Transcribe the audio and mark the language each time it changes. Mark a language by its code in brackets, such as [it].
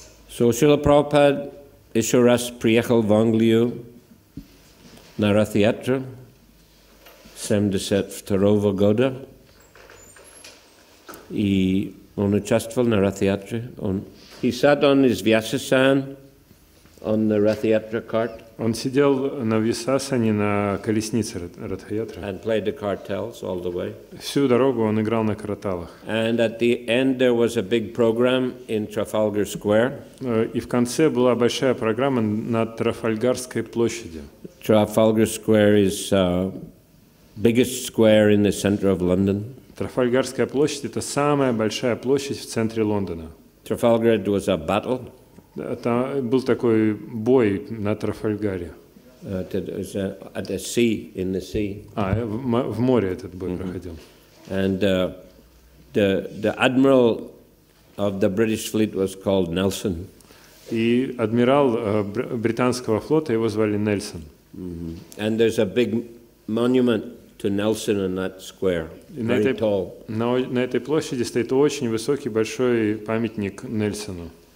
[ru] Шрила Прабхупада еще раз приехал в Англию на Ратха-ятру 1972 года. И он участвовал на Ратха-ятре. [en] He sat on his Vyasasana on the Ратха-ятра cart. [ru] Он сидел на Висасане на колеснице Ратха-ятры. [en] And played the kartals all the way. [ru] Всю дорогу он играл на караталах. [en] And at the end there was a big program in Trafalgar Square. [ru] И в конце была большая программа на Трафальгарской площади. [en] Trafalgar Square is biggest square in the center of London. [ru] Трафальгарская площадь — это самая большая площадь в центре Лондона. [en] Trafalgar was a battle. [ru] Это был такой бой на Трафальгаре. [en] At the sea, in the sea. [ru] В море этот бой проходил. [en] And the admiral of the British fleet was called Nelson. [ru] И адмирал британского флота, его звали Нельсон. [en] And there's a big monument to Nelson in that square, very tall. [ru] На этой площади стоит очень высокий, большой памятник Нельсону.